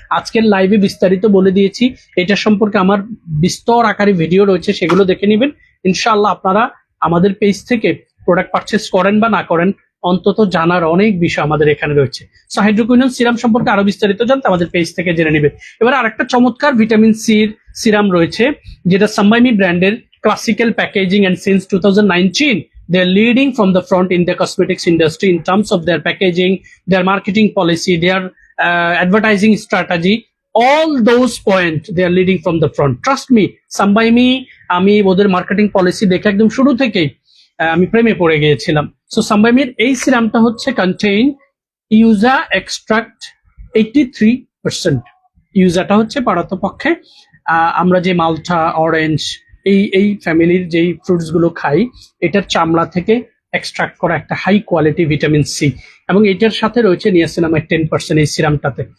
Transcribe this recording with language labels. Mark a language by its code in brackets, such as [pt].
[bn] আজকের লাইভে বিস্তারিত বলে দিয়েছি, এটা সম্পর্কে আমার বিস্তর আকারে ভিডিও রয়েছে, সেগুলো দেখে নেবেন। ইনশাআল্লাহ আপনারা আমাদের পেজ থেকে প্রোডাক্ট পারচেস করেন বা না করেন, অন্তত জানার অনেক বিষয় আমাদের এখানে রয়েছে। সো হাইড্রোকুইনন সিরাম সম্পর্কে আরো বিস্তারিত জানতে আমাদের পেজ থেকে জেনে নেবেন। এবার আরেকটা চমৎকার ভিটামিন সির সিরাম রয়েছে, যেটা সাম্বাইমি ব্র্যান্ডের, classical packaging, [en] and since 2019 they're leading from the front in the cosmetics industry in terms of their packaging, their marketing policy, their advertising strategy, all those points they are leading from the front. Trust me, [bn] Sambaimi, আমি ওদের marketing policy দেখে একদম শুরু থেকেই আমি প্রেমে পড়ে গিয়েছিলাম। সো সাম্বাইমির এই সিরামটা হচ্ছে কন্টেইন ইউজা এক্সট্রাক্ট 83%। ইউজাটা হচ্ছে পারতপক্ষে আমরা যে মালটা, অরেঞ্জ, এই ফ্যামিলির যেই ফ্রুটস গুলো খাই, এটার চামড়া থেকে এক্সট্রাক্ট করা একটা হাই কোয়ালিটি ভিটামিন সি, এবং এটার সাথে রয়েছে নিয়াসিনামাইড 10% এই সিরামটাতে।